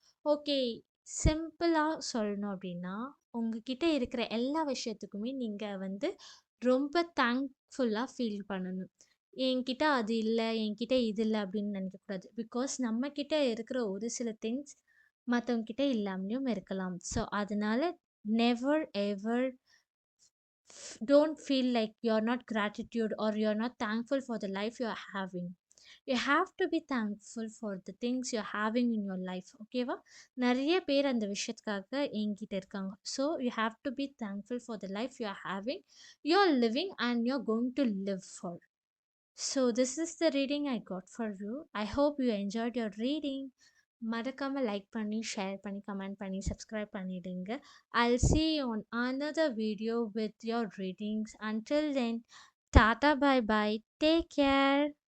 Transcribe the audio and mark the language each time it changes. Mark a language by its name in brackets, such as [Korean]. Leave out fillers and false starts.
[Tamil] Okay, சிம்பிளாக சொல்லணும் அப்படின்னா, உங்ககிட்ட இருக்கிற எல்லா விஷயத்துக்குமே நீங்கள் வந்து ரொம்ப தேங்க்ஃபுல்லாக ஃபீல் பண்ணணும். என்கிட்ட அது இல்லை, என்கிட்ட இது இல்லை அப்படின்னு நினைக்கக்கூடாது. பிகாஸ் நம்மக்கிட்ட இருக்கிற ஒரு சில திங்ஸ் மற்றவங்கக்கிட்ட இல்லாமலேயும் இருக்கலாம். [English] So அதனால never ever don't feel like you're not gratitude or you're not thankful for the life you're having. You have to be thankful for the things you're having in your life. [Tamil] ஓகேவா? நிறைய பேர் அந்த விஷயத்துக்காக என்கிட்ட இருக்காங்க. [English] So you have to be thankful for the life you're having, you're living and you're going to live for. So this is the reading I got for you. I hope you enjoyed your reading. [Tamil] மறக்காம like பண்ணி, share பண்ணி, comment பண்ணி, subscribe பண்ணிடுங்க. [English] I'll see you on another video with your readings. Until then, tata, bye bye, take care.